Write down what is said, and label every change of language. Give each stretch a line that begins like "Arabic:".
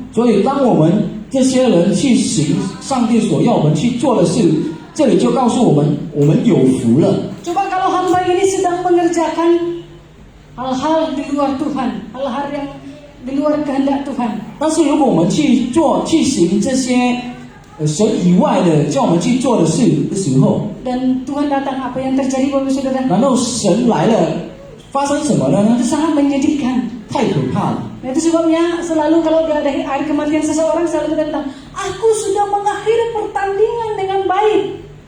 Chinese: 所以当我们这些人去行上帝所要我们去做的事，这里就告诉我们，我们有福了。
Indonesian: Coba kalau hamba ini sedang mengerjakan hal-hal di luar Tuhan, hal-hal yang di luar kehendak Tuhan.
Chinese: 但是如果我们去行这些神以外的叫我们去做的事的时候，
Indonesian: Dan Tuhan datang, apa yang terjadi Bapak Saudara?
Chinese: 然后神来了，发生什么了呢？
Indonesian: Itu sangat menyedihkan.
Chinese: 太可怕了。
Indonesian: Nah, itu sebabnya selalu kalau ada hari kematian seseorang selalu kita bilang, aku sudah mengakhiri pertandingan dengan baik.